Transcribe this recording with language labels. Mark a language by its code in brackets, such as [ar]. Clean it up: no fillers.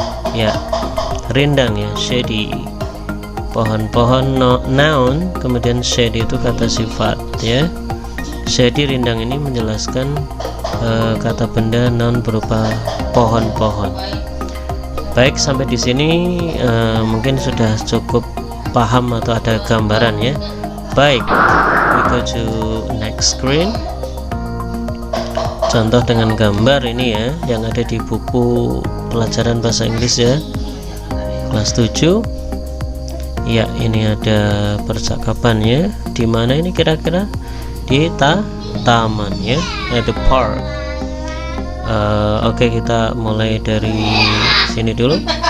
[id] Ya, rindang ya, shady. Pohon-pohon noun, kemudian shady itu kata sifat ya. Shady rindang ini menjelaskan kata benda noun berupa pohon-pohon. Baik, sampai di sini mungkin sudah cukup paham atau ada gambaran ya. [en] Baik, we go to next screen. [id] Contoh dengan gambar ini ya, yang ada di buku pelajaran bahasa Inggris ya, kelas 7. Ya, ini ada percakapannya. Di mana ini kira-kira? Di taman ya, [en] at the park. [id] Oke, kita mulai dari sini dulu.